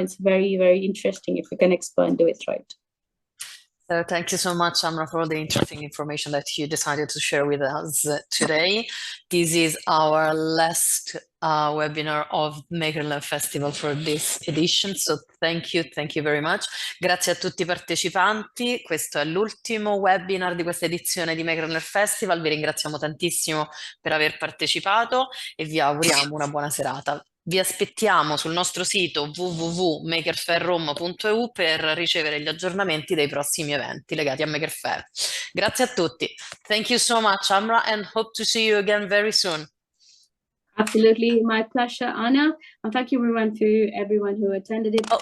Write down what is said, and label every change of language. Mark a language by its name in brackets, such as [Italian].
[English] It's very, very interesting if you can explore and do it right. So thank you so much, Amra, for all the interesting information that you decided to share with us today. This is our last webinar of Maker Learn Festival for this edition. So thank you very much. [Italian] Grazie a tutti i partecipanti. Questo è l'ultimo webinar di questa edizione di Maker Learn Festival. Vi ringraziamo tantissimo per aver partecipato e vi auguriamo una buona serata. Vi aspettiamo sul nostro sito www.makerfairrome.eu per ricevere gli aggiornamenti dei prossimi eventi legati a Maker Faire. Grazie a tutti. [English] Thank you so much, Amra, and hope to see you again very soon. Absolutely, my pleasure, Anna. And thank you to everyone who attended it.